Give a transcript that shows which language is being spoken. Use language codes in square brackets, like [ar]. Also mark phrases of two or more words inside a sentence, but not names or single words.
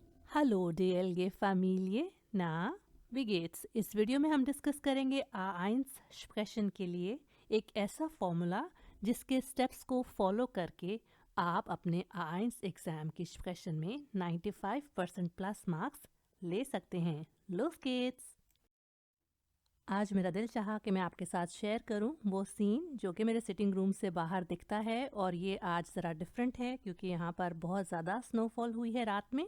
[de] Hallo DLG Familie, na, wie geht's? [hi] इस वीडियो में हम डिस्कस करेंगे A1 स्प्रेशन के लिए एक ऐसा फॉर्मूला जिसके स्टेप्स को फॉलो करके आप अपने A1 एग्ज़ाम की स्प्रेशन में 95% [en] plus marks [hi] ले सकते हैं। [de] Los geht's! [hi] आज मेरा दिल चाहा कि मैं आपके साथ शेयर करूं वो सीन जो कि मेरे [en] sitting room [hi] से बाहर दिखता है, और ये आज ज़रा डिफरेंट है क्योंकि यहाँ पर बहुत ज़्यादा स्नोफॉल हुई है रात में।